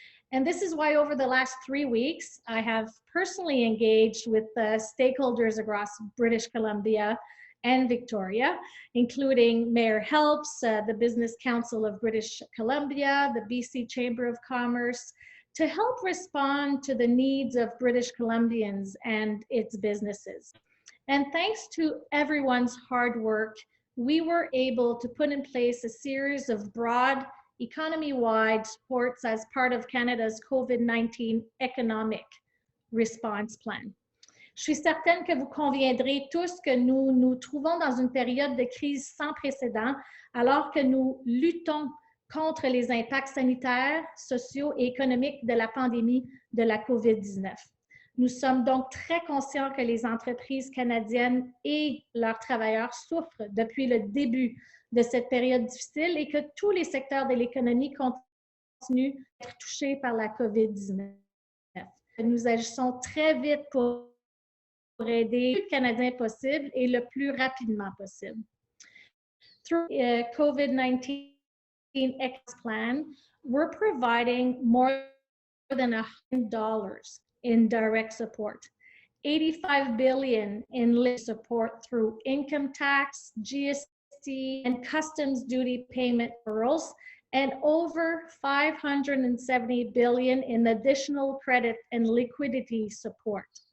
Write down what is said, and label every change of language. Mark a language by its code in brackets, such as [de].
[en] And this is why over the last 3 weeks, I have personally engaged with the stakeholders across British Columbia and Victoria, including Mayor Helps, the Business Council of British Columbia, the BC Chamber of Commerce, to help respond to the needs of British Columbians and its businesses. And thanks to everyone's hard work, we were able to put in place a series of broad economy-wide supports as part of Canada's COVID-19 economic response plan. [fr] Je suis certaine que vous conviendrez tous que nous nous trouvons dans une période de crise sans précédent, alors que nous luttons contre les impacts sanitaires, sociaux et économiques de la pandémie de la COVID-19. Nous sommes donc très conscients que les entreprises canadiennes et leurs travailleurs souffrent depuis le début de cette période difficile et que tous les secteurs de l'économie continuent d'être touchés par la COVID-19. Nous agissons très vite pour aider le plus de Canadiens possible et le plus rapidement possible. [en] Through COVID-19 plan, we're providing more than $100 in direct support, $85 billion in lift support through income tax, GST, and customs duty payment deferrals, and over $570 billion in additional credit and liquidity support.